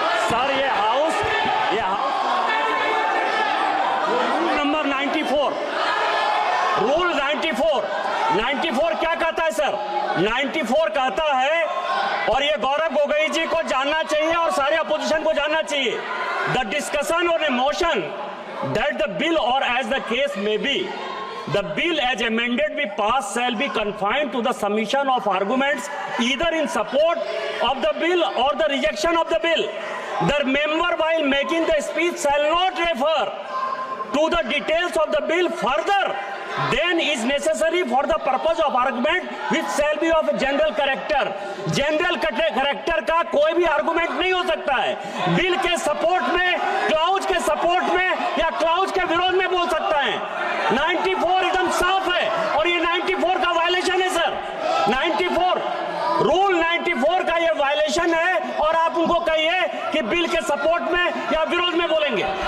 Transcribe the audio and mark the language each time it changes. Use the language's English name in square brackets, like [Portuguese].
[Hindi] Sir ये house rule number 94 rule 94 क्या कहता है सर? 94 कहता है, और ये गौरव गोगोई जी को जानना चाहिए [English] और सारे अपोजिशन को जानना चाहिए, the discussion on a motion that the bill or as the case may be, the bill as amended be passed shall be confined to the submission of arguments either in support of the bill or the rejection of the bill. The member while making the speech shall not refer to the details of the bill further than is necessary for the purpose of argument which shall be of general character. [Hindi] General character का कोई भी argument नहीं हो सकता है। Bill के support में, clause के सपोर्ट में या क्लाउज के विरोध में बोल सकता है। 94 एकदम साफ है और ये 94 का वायलेशन है सर। 94 रूल 94 का ये वायलेशन है और आप उनको कहिए कि बिल के सपोर्ट में या विरोध में बोलेंगे।